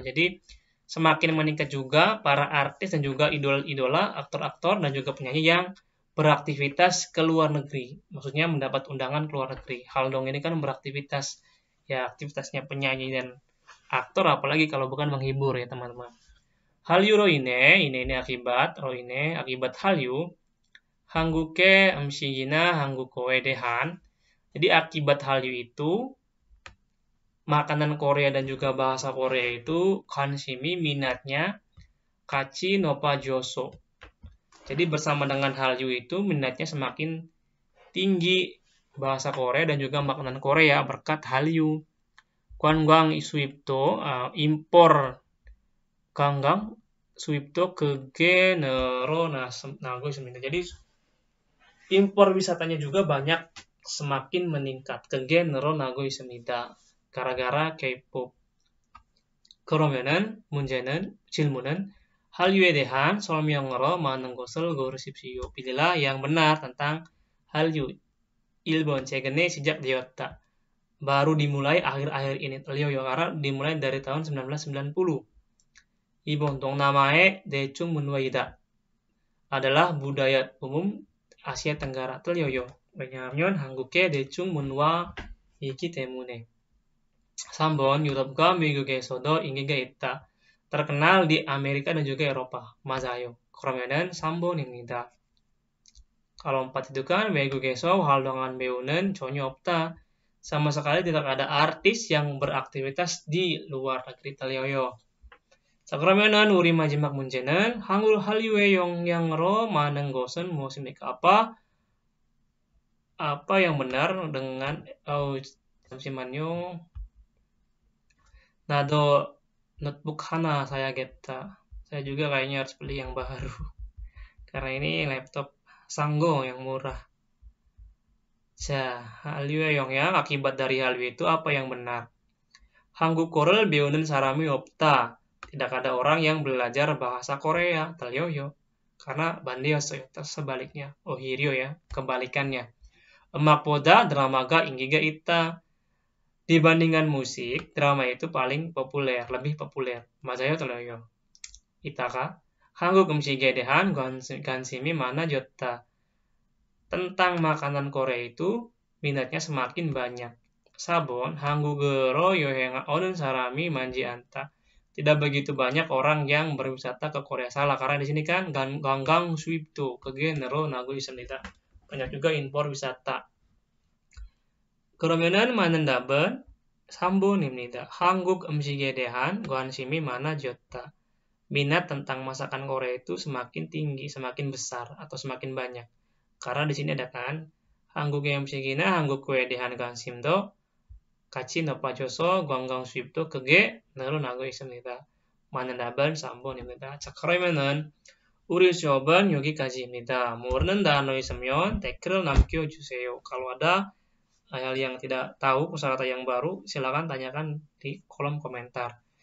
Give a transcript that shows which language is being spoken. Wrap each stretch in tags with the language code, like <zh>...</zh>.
<id>Jadi, semakin meningkat juga para artis dan juga idola, aktor-aktor, dan juga penyanyi yang beraktivitas ke luar negeri. Maksudnya mendapat undangan ke luar negeri. Haldong ini kan beraktivitas, ya aktivitasnya penyanyi dan aktor, apalagi kalau bukan menghibur ya teman-teman. Hallyu ini akibat Hallyu,</id> <ko>한국의 음식이나 한국어에 대한.</ko> <id>Jadi akibat Hallyu itu, makanan Korea dan juga bahasa Korea itu</id> <ko>관심이</ko> <id>minatnya</id> <ko>같이 높아져서.</ko> <id>Jadi bersama dengan Hallyu itu minatnya semakin tinggi bahasa Korea dan juga makanan Korea berkat Hallyu.</id> <ko>관광 수입도 impor 관광 수입도 크게 늘어나고 있습니다.</ko> <id>Jadi impor wisatanya juga banyak semakin meningkat.</id> <ko>크게 늘어나고 있습니다.</ko> <id>gara-gara K-pop.</id> <ko>그러면은 질문은 Hall유에 대한 설명으로 많은 것을 고르십시오.</ko> <id>Pilihlah yang benar tentang Hallyu.</id> <ko>1번 최근에 시작되었다.</ko> <id>Baru dimulai akhir-akhir ini. karena dimulai dari tahun 1990.</id> <ko>2번 동남아의 대중문화이다.</ko> <id>Adalah budaya umum Asia Tenggara.</id> <ko>왜냐하면 한국의 대중문화이기 때문에. 3번 유럽과 미국에서도 인기가 있다.</ko> <id>terkenal di Amerika dan juga Eropa.</id> <ko>맞아요. 그러면은 3번입니다.</ko> <id>kalau 4 itu kan</id> <ko>외국에서 활동한 배우는 전혀 없다.</ko> <id>sama sekali tidak ada artis yang beraktivitas di luar negeri.</id> <ko>틀려요. 자, 그러면은 우리 마지막 문제는 한국 한류의 영향으로 많은 것은 무엇입니까?</ko> <id>apa yang benar dengan</id> <ko>잠시만요. 나도 notebook 하나 사야겠다.</ko> <id>saya juga kayaknya harus beli yang baru. karena ini laptop Sanggo yang murah.</id> <ko>자, 한류의 영향,</ko> <id>akibat dari Hallyu itu apa yang benar?</id> <ko>한국어를 배우는 사람이 없다.</ko> <id>Tidak ada orang yang belajar bahasa Korea.</id> <ko>틀려요.</ko> <id>karena</id> <ko>반대였어요.</ko> <id>sebaliknya.</id> <ko>오히려</ko> <id>ya, kebalikannya.</id> <ko>음악보다 드라마가 인기가 있다.</ko> <id>Dibandingkan musik, drama itu paling populer, lebih populer.</id> <ko>맞아요, 틀려요. 이따가 한국 음식에 대한 관심이 많아졌다.</ko> <id>Tentang makanan Korea itu minatnya semakin banyak.</id> <ko>4번 한국으로 여행 오는 사람이 많지 않다.</ko> <id>Tidak begitu banyak orang yang berwisata ke Korea. Salah, karena di sini kan</id> <ko>관광 수입도 그게 늘어나고 있습니다.</ko> <id>Banyak juga impor wisata.</id> <ko>그러면은 맞는 답은 3번입니다. 한국 음식에 대한 관심이 많아졌다.</ko> <id>Minat tentang masakan Korea itu semakin tinggi, semakin besar, atau semakin banyak. karena di sini ada kan</id> <ko>한국의 음식이나 한국어에 대한 관심도 같이 높아져서 관광 수입도 크게 늘어나고 있습니다. 많은 답은 3번입니다. 자, 그러면은 우리 수업은 여기까지입니다. 모르는 단어 있으면 댓글 남겨주세요.</ko> <id>Kalau ada hal yang tidak tahu, kosakata yang baru, silakan tanyakan di kolom komentar.</id>